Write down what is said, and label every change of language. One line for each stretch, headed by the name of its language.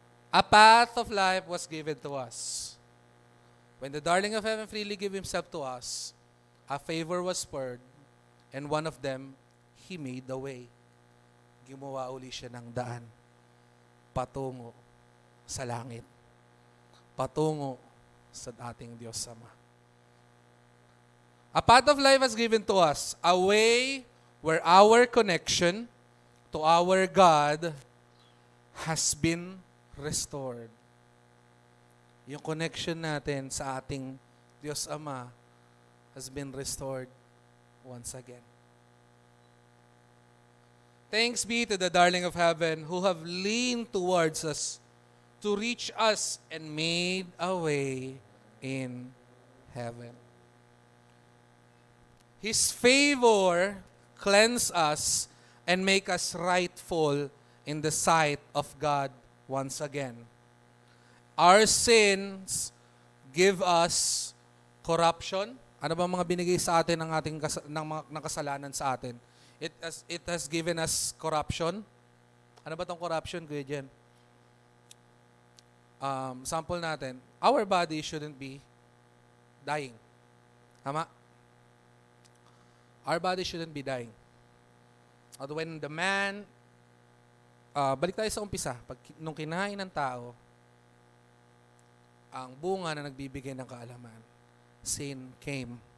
English: A path of life was given to us. When the darling of heaven freely gave Himself to us, a favor was spurred, and one of them, He made the way.
Filipino: Gumawa uli siya ng daan patungo sa langit, patungo sa ating Diyos Ama.
English: A path of life was given to us, a way where our connection to our God has been restored.
Filipino: Yung connection natin sa ating Diyos Ama
English: has been restored once again. Thanks be to the darling of heaven who have leaned towards us to reach us and made a way in heaven. His favor cleanse us and make us rightful in the sight of God once again. Our sins give us corruption.
Filipino: Ano ba mga binigay sa atin ng ating ng kasalanan sa atin?
English: It has given us corruption.
Filipino: Ano ba tong corruption,
English: Kuya Jen? sample natin, our body shouldn't be dying. Tama? Our body shouldn't be dying.
Filipino: At
English: when the man,
Filipino: balik tayo sa umpisa, nung kinain ng tao, ang bunga na nagbibigay ng kaalaman,
English: sin came.